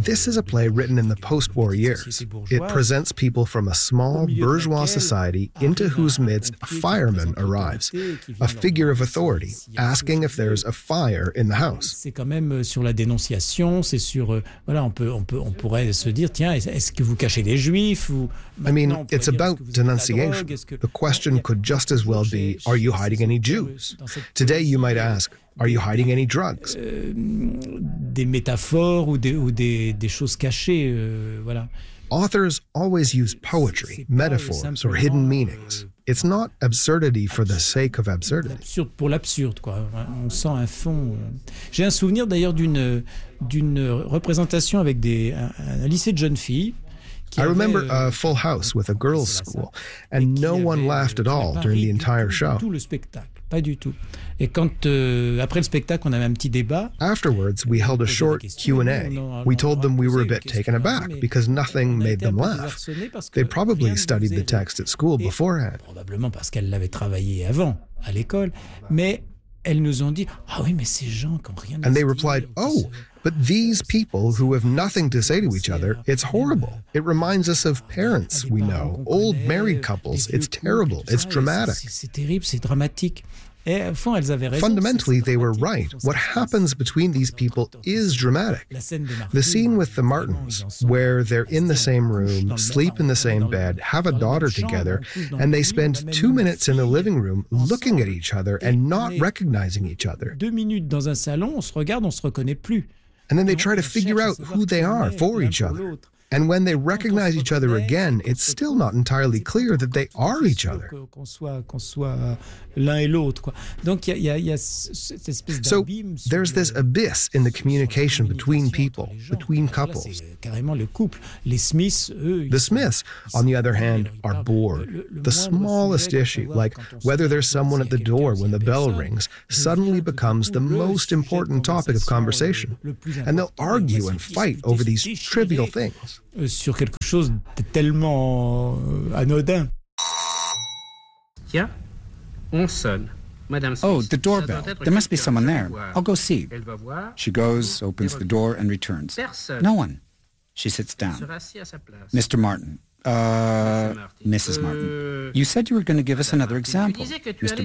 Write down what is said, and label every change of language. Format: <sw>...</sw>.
<en>this is a play written in the post-war years. It presents people from a small bourgeois society into whose midst a fireman arrives, a figure of authority, asking if there's a fire in the house.</en> <fr>C'est quand même sur la dénonciation, c'est sur voilà, on pourrait se dire tiens, est-ce que vous cachez des juifs ou</fr> <en>I mean, it's about denunciation. The question could just as well be are you hiding any Jews? Today you might ask are you hiding any drugs?</en> <fr>Des métaphores ou des choses cachées, voilà.</fr> <en>Authors always use poetry, metaphors or hidden meanings. It's not absurdity for the sake of absurdity.</en> <fr>Absurde pour l'absurde, quoi. On sent un fond. J'ai un souvenir d'ailleurs d'une représentation avec un lycée de jeunes filles.</fr> <en>I remember a full house with a girls' school, and no one laughed at all during the entire show.</en> <fr>Tout le spectacle. Pas du tout. Et quand après le spectacle, on avait un petit débat.</fr> <en>Afterwards, we held a short Q&A. We told them we were a bit taken aback because nothing made them laugh. They probably studied the text at school beforehand.</en> <fr>Probablement parce qu'elles l'avaient travaillé avant à l'école. Mais elles nous ont dit, ah oui, mais ces gens qui ont rien.</fr> <en>And they replied, oh, but these people who have nothing to say to each other, it's horrible. It reminds us of parents we know, old married couples. It's terrible. It's dramatic.</en> <fr>C'est terrible, c'est dramatique. Et au fond, elles avaient raison.</fr> <en>Fundamentally, they were right. What happens between these people is dramatic. The scene with the Martins, where they're in the same room, sleep in the same bed, have a daughter together, and they spend 2 minutes in the living room looking at each other and not recognizing each other.</en> <fr>2 minutes dans un salon, on se regarde, on se reconnaît plus.</fr> <en>And then they try to figure out who they are for each other. And when they recognize each other again, it's still not entirely clear that they are each other. So there's this abyss in the communication between people, between couples. The Smiths, on the other hand, are bored. The smallest issue, like whether there's someone at the door when the bell rings, suddenly becomes the most important topic of conversation. And they'll argue and fight over these trivial things.</en> <fr>Sur quelque chose de tellement anodin. Tiens, on sonne. Madame Smith.</fr> <en>Oh, the doorbell. There must be someone there. I'll go see.</en> <fr>Elle va voir.</fr> <en>She goes, opens the door, and returns.</en> <fr>Personne.</fr> <en>No one. She sits down.</en> <fr>Sera assis à sa place.</fr> <en>Mr. Martin. Mrs. Martin. You said you were going to give us another example, Mr.</en>